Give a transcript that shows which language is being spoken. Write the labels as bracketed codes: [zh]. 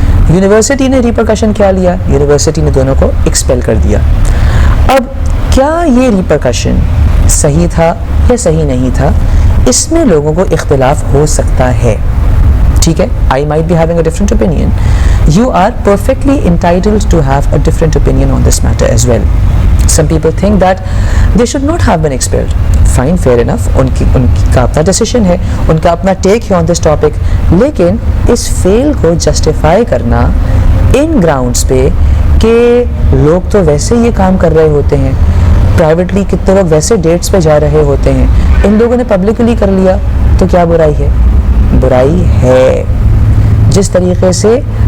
[ur] University نے repercussion کیا لیا؟ یونیورسٹی نے دونوں کو ایکسپیل کر دیا۔ اب کیا یہ ریپرکشن صحیح تھا یا صحیح نہیں تھا، اس میں لوگوں کو اختلاف ہو سکتا ہے، ٹھیک ہے۔ [en] I might be having a different opinion. You are perfectly entitled to have a different opinion on this matter as well. Some people think that they should not have been expelled. Fine, fair enough. [ur] ان کا اپنا decision ہے، ان کا اپنا ٹیک ہے آن this topic, لیکن اس فیل کو justify کرنا ان grounds پہ کہ لوگ تو ویسے یہ کام کر رہے ہوتے ہیں، پرائیویٹلی کتنے لوگ ویسے ڈیٹس پہ جا رہے ہوتے ہیں، ان لوگوں نے پبلکلی کر لیا تو کیا برائی ہے؟ برائی ہے۔ جس طریقے سے